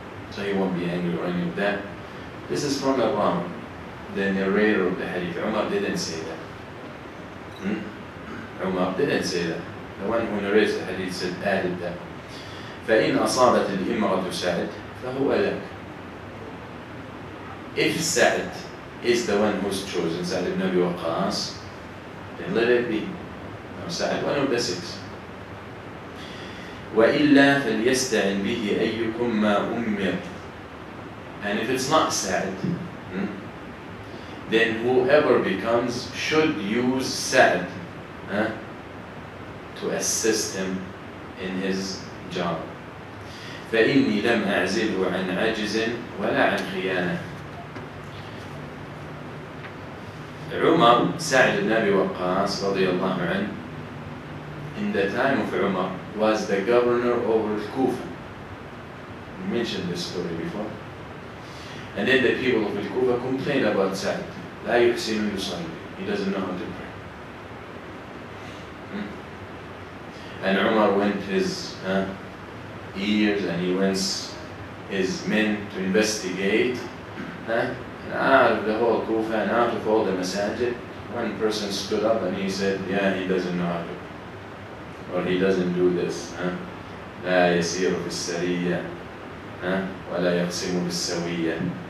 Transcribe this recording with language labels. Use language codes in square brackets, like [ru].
[en] So he won't be angry or any of that. This is from Iran, the narrator of the hadith. Umar didn't say that. Umar didn't say that. The one who narrates the hadith said, added that. [ar] فإن أصابت الإمرة سعد فهو لك. [en] If Sa'd is the one who's chosen, Sa'd ibn Abi Waqqas, then let it be. No, Sa'd, one of the 6. [ar] وإلا فليستعن به أيكم ما أمر. [en] And if it's not Sa'd, then whoever becomes should use Sa'd to assist him in his job. [ar] فإني لم أعزله عن عجز ولا عن خيانة. [en] Umar, Sa'd ibn Abi Waqqas radiallahu anhu, in the time of Umar, was the governor over Kufa. We mentioned this story before. And then the people of Kufa complained about Sa'd. [ar] لا يحسن يصلي. [en] He doesn't know how to pray. And Umar went his ears and he went his men to investigate. And out of the whole Kufa and out of all the masajid, one person stood up and he said, yeah, he doesn't know how to pray. Or he doesn't do this. [ar] لا يسير في السرية ولا يقسم بالسوية.